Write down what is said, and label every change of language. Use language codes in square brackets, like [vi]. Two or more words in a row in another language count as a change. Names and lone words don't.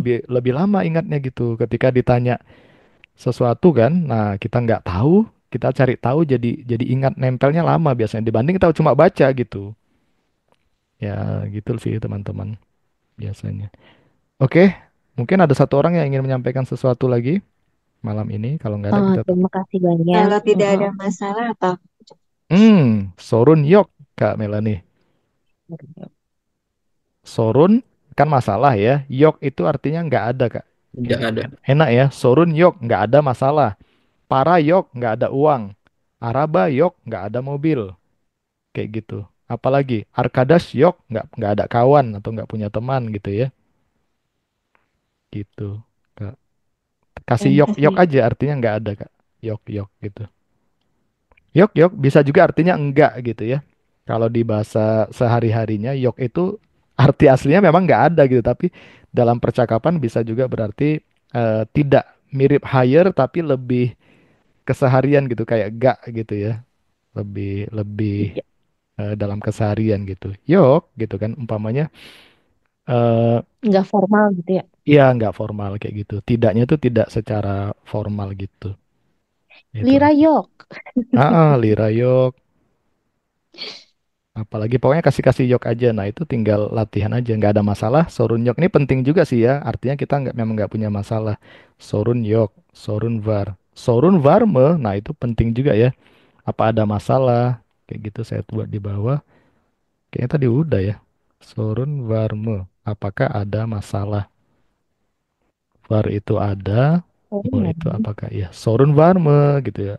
[id] lebih lebih lama ingatnya gitu. Ketika ditanya sesuatu kan, nah kita nggak tahu, kita cari tahu jadi ingat nempelnya lama biasanya dibanding kita cuma baca gitu. Ya gitu sih teman-teman biasanya. Oke, mungkin ada satu orang yang ingin menyampaikan sesuatu lagi malam ini. Kalau nggak ada kita tutup. Terima kasih banyak. Kalau tidak ada masalah apa? [tr] Sorun yok [id] Kak Melani. Sorun kan masalah ya. Yok itu artinya nggak ada Kak. Tidak ada. Enak ya. [tr] Sorun yok [id] nggak ada masalah. [tr] Para yok [id] nggak ada uang. [tr] Araba yok [id] nggak ada mobil. Kayak gitu. Apalagi [tr] Arkadas yok [id] nggak ada kawan atau nggak punya teman gitu ya. Gitu. Kak. Kasih [tr] yok yok [id] Kasih. aja artinya nggak ada Kak. [tr] Yok yok [id] gitu. [tr] Yok yok [id] bisa juga artinya enggak gitu ya. Kalau di bahasa sehari-harinya yok itu arti aslinya memang nggak ada gitu, tapi dalam percakapan bisa juga berarti tidak, mirip higher tapi lebih keseharian gitu kayak gak gitu ya. Lebih lebih Iya, dalam keseharian gitu. Yok gitu kan umpamanya eh nggak formal gitu ya. ya nggak formal kayak gitu. Tidaknya itu tidak secara formal gitu. Itu Lira aja. yok. [tr] Lira yok. [id] Apalagi pokoknya kasih-kasih yok aja. Nah itu tinggal latihan aja. Nggak ada masalah. [tr] Sorun yok [id] ini penting juga sih ya. Artinya kita memang nggak punya masalah. [tr] Sorun yok, sorun var. Sorun varme. [id] Nah itu penting juga ya. Apa ada masalah? Kayak gitu saya buat di bawah. Kayaknya tadi udah ya. [tr] Sorun varme. [id] Apakah ada masalah? Var itu ada. Oh, Me itu apakah ya? [tr] Sorun varme [id] gitu ya.